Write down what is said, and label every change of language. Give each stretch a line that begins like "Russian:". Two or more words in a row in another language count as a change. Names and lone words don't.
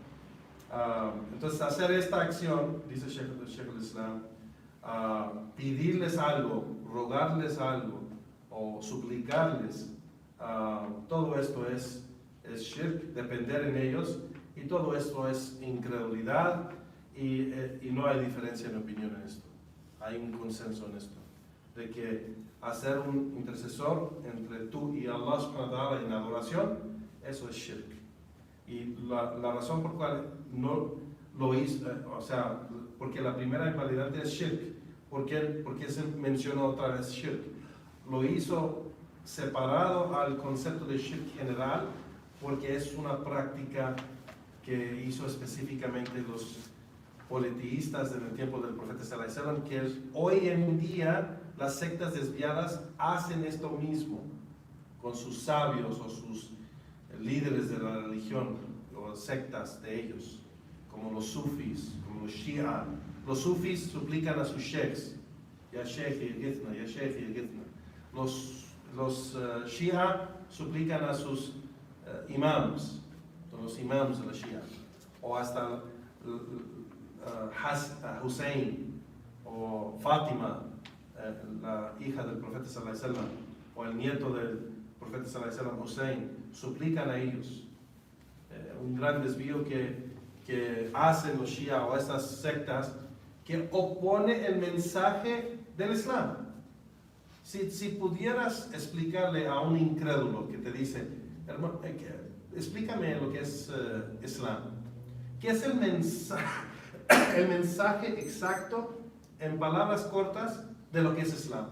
Spanish: Entonces hacer esta acción, dice
Arabic: شيخ الإسلام,
Spanish: pedirles algo, rogarles algo o suplicarles, todo esto es shirk, depender en ellos, y todo esto es incredulidad, y no hay diferencia en opinión en esto. Hay un consenso en esto, de que hacer un intercesor entre tú y
Arabic: الله سبحانه وتعالى
Spanish: en adoración, eso es shirk. Y la razón por cual no lo hizo, o sea, porque la primera invalidante es shirk. ¿Por qué se mencionó otra vez shirk? Lo hizo separado al concepto de shirk general, porque es una práctica que hizo específicamente los politeístas en el tiempo del profeta
Arabic: صلى الله عليه وسلم,
Spanish: que hoy en día las sectas desviadas hacen esto mismo con sus sabios o sus líderes de la religión o sectas de ellos, como los sufis, como los shia. Los sufis suplican a sus sheikhs,
Arabic: يا شيخ يغيثنا, يا شيخ يغيثنا.
Spanish: Los shia suplican a sus imams, los imams de la shia, o hasta Hussein o Fátima, la hija del profeta
Arabic: صلى الله عليه وسلم,
Spanish: o el nieto del profeta
Arabic: صلى الله عليه وسلم,
Spanish: Hussein, suplican a ellos. Un gran desvío que hacen los shia o estas sectas, que opone el mensaje del Islam. Si pudieras explicarle a un incrédulo que te dice, hermano, explícame lo que es Islam, ¿qué es el mensaje exacto en palabras cortas de lo que es Islam?